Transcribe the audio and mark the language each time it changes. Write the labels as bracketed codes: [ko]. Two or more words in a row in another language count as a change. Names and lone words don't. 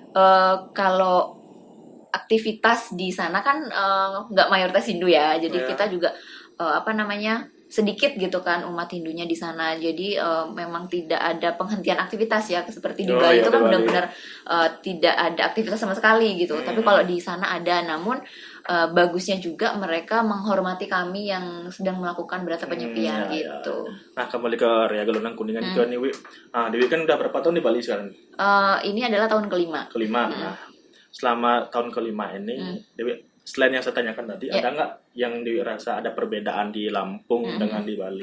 [id] Kalau aktivitas di sana kan nggak mayoritas Hindu ya, jadi kita juga sedikit gitu kan umat Hindunya di sana, jadi memang tidak ada penghentian aktivitas ya seperti di Bali itu kan benar-benar tidak ada aktivitas sama sekali gitu. Tapi kalau di sana ada, namun bagusnya juga mereka menghormati kami yang sedang melakukan berata penyepian gitu. Nah, kembali ke Raya Galungan Kuningan juga nih, Dewi kan udah berapa tahun di Bali sekarang? Ini adalah tahun kelima. Nah, selama tahun kelima ini, Dewi, selain yang saya tanyakan tadi, Ya. ada nggak yang Dewi rasa ada perbedaan di Lampung dengan di Bali